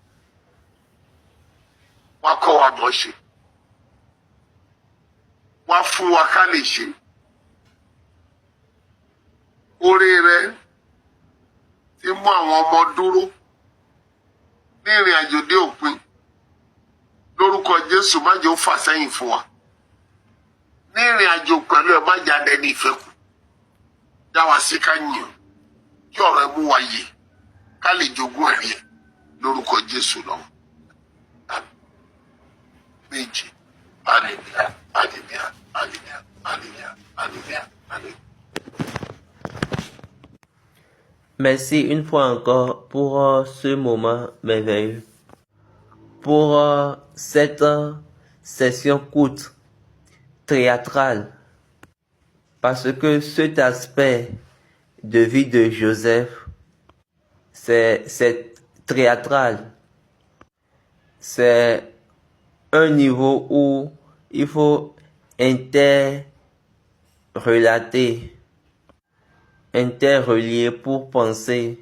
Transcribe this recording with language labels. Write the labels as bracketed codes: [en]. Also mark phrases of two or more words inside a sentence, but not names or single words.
[yo] wá kọ́ wa mọ̀ ṣe wá fún wa ká lè ṣe oore rẹ ti mú àwọn ọmọ dúró ní ìrìn àjò dé òpin lórúkọ Jésù má jẹ́ ó fà sẹ́yìn fún wa ní ìrìn àjò pẹ̀lú ẹ̀ má jáde ní ìfẹ́ kù dá wa sí ká yìn kí ọ̀rọ̀ ẹ mú wa yè ká lè jogún ẹ̀rí ẹ̀ lórúkọ Jésù lọ. Méjì hallelujah hallelujah hallelujah hallelujah hallelujah hallelujah. [fr] Merci une fois encore pour ce moment merveilleux, pour cette session courte, théâtrale, parce que cet aspect de vie de Joseph, c'est théâtral, c'est un niveau où il faut interrelater, interrelier pour penser.